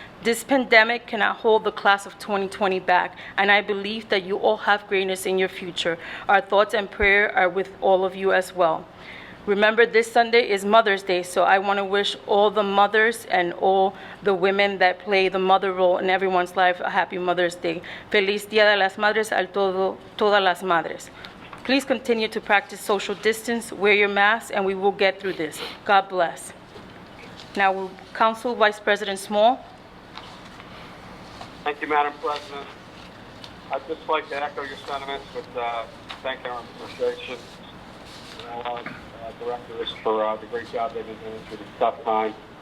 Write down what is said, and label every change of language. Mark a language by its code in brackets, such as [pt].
[en] This pandemic cannot hold the class of 2020 back, and I believe that you all have greatness in your future. Our thoughts and prayer are with all of you as well. Remember, this Sunday is Mother's Day, so I want to wish all the mothers and all the women that play the mother role in everyone's life a happy Mother's Day. [es] Feliz Día de las Madres a todas las madres. [en] Please continue to practice social distance, wear your masks, and we will get through this. God bless. Now, Council Vice President Small. Thank you, Madam President. I'd just like to echo your sentiments with thank our administration and all our directors for the great job they've been doing through this tough time.